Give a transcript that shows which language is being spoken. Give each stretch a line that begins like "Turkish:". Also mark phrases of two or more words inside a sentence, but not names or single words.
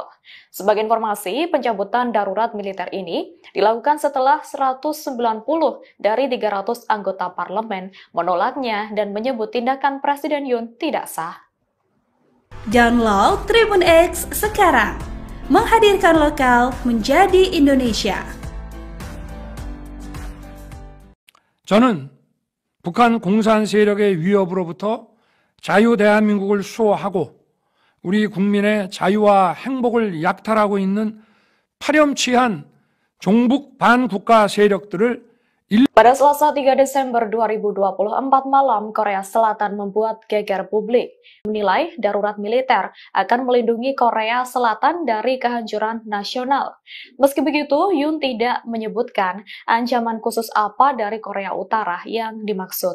Indonesian: Sebagai informasi, pencabutan darurat militer ini dilakukan setelah 190 dari 300 anggota parlemen menolaknya dan menyebut tindakan Presiden Yoon tidak sah. Download Tribun X sekarang, menghadirkan lokal menjadi Indonesia.
Korean: 저는 북한 공산 세력의 위협으로부터 자유 대한민국을 수호하고 우리 국민의 자유와 행복을 약탈하고 있는 파렴치한 종북 반국가 세력들을
Indonesian: Pada Selasa 3 Desember 2024 malam, Korea Selatan membuat geger publik, menilai darurat militer akan melindungi Korea Selatan dari kehancuran nasional. Meski begitu, Yoon tidak menyebutkan ancaman khusus apa dari Korea Utara yang dimaksud.